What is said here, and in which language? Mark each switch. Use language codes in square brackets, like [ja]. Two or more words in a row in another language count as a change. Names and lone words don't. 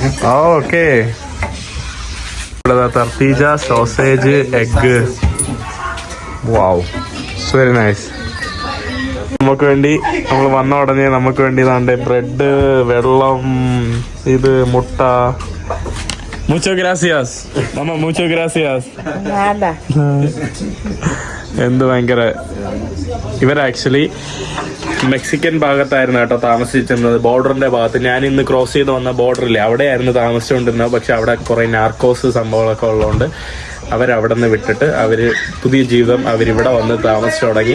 [ml] ഓക്കെ. ഇവിടെ തർത്തീജ, സോസേജ്, എഗ്. [en] Wow, it's very nice. [ml] നമുക്ക് വേണ്ടി നമ്മൾ വന്ന ഉടനെ നമുക്ക് വേണ്ടി ഇതാണ്ട് ബ്രെഡ്, വെള്ളം, ഇത് മുട്ട. [es] Muchas gracias. Mamá, muchas gracias. Nada. [ml] എന്ത് ഭയങ്കര. ഇവർ ആക്ച്വലി മെക്സിക്കൻ ഭാഗത്തായിരുന്നു കേട്ടോ താമസിച്ചിരുന്നത്, ബോർഡറിന്റെ ഭാഗത്ത്. ഞാൻ ഇന്ന് ക്രോസ് ചെയ്ത് വന്ന ബോർഡറില്ലേ അവിടെയായിരുന്നു താമസിച്ചുകൊണ്ടിരുന്നത്. പക്ഷെ അവിടെ കുറെ നാർക്കോസ് സംഭവങ്ങളൊക്കെ ഉള്ളതുകൊണ്ട് അവരവിടെ നിന്ന് വിട്ടിട്ട് പുതിയ ജീവിതം അവരിവിടെ വന്ന് താമസിച്ചു തുടങ്ങി.